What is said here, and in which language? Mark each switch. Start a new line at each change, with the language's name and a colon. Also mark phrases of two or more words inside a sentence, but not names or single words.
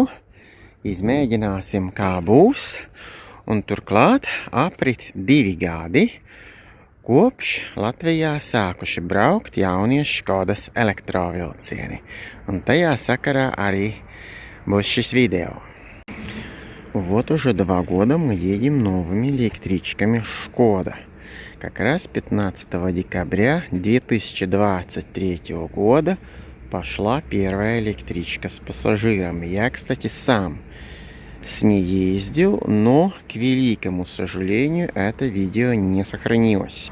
Latvian: Izmēģināsim, kā būs. Un turklāt aprit 2 gadi, kopš Latvijā sākuši braukt jaunie Škodas elektrovilcieni. Un tajā sakarā arī būs šis video.
Russian: Вот уже 2 года мы едем новыми электричками Шкода. Как раз 15 декабря 2023 года пошла первая электричка с пассажирами. Я, кстати, сам с ней ездил, но, к великому сожалению, это видео не сохранилось.